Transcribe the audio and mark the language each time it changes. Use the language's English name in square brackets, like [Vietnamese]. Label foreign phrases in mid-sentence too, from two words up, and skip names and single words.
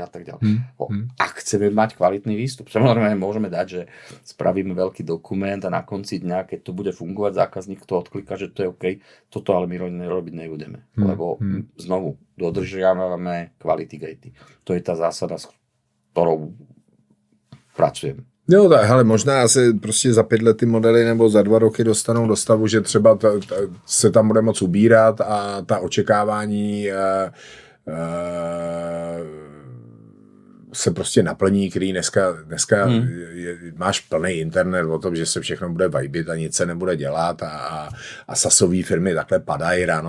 [Slovak] Ak chceme mať kvalitný výstup, samozrejme môžeme dať, že spravíme veľký dokument a na konci dňa, keď to bude fungovať, zákazník to odklika, že to je OK, toto ale my robiť nebudeme. Lebo znovu, dodržiavame [English] quality gatey. [Slovak] To je tá zásada, s ktorou pracujem. [Czech] Jo, tak, hele, možná asi prostě za 5 let ty modely nebo za 2 roky dostanou do stavu, že třeba se tam bude moc ubírat a ta očekávání se prostě naplní, který dneska máš plný internet o tom, že se všechno bude vibit a nic se nebude dělat a sasové firmy takhle padají ráno.